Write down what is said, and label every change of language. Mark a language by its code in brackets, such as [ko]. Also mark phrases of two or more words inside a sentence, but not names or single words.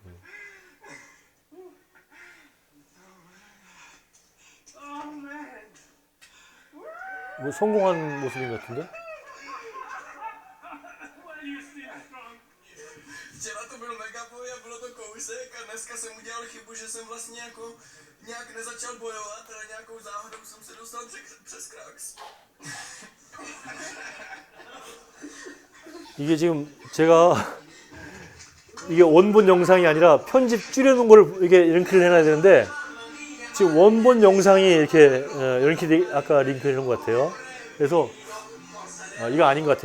[ko] 뭐 성공한 모습인 것 같은데? [cs] Včera to byl mega boj a bylo to kousek a dneska jsem udělal chybu, že jsem vlastně jako nějak nezačal bojovat, ale nějakou záhadou jsem se dostal přes krax. [ko] 이게 지금 제가 이게 원본 영상이 아니라 편집 줄여놓은 걸 이게 링크를 해놔야 되는데 지금 원본 영상이 이렇게 아까 링크를 해놓은 것 같아요. 그래서 이거 아닌 것 같아.